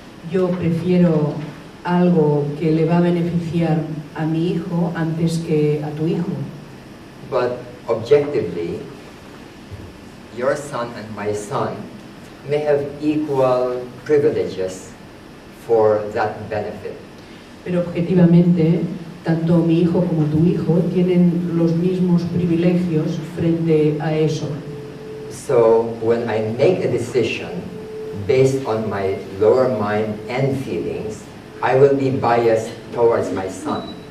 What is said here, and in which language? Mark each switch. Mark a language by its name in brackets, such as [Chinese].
[Spanish] Yo prefiero algo que le va a beneficiar a mi hijo antes que a tu hijo. [English] But objectively, your son and my son may have equal privileges for that benefit. [Spanish] Pero objetivamente, tanto mi hijo como tu hijo tienen los mismos privilegios frente a eso. [English] So when I make a decision based on my lower mind and feelings, I will be biased towards my son.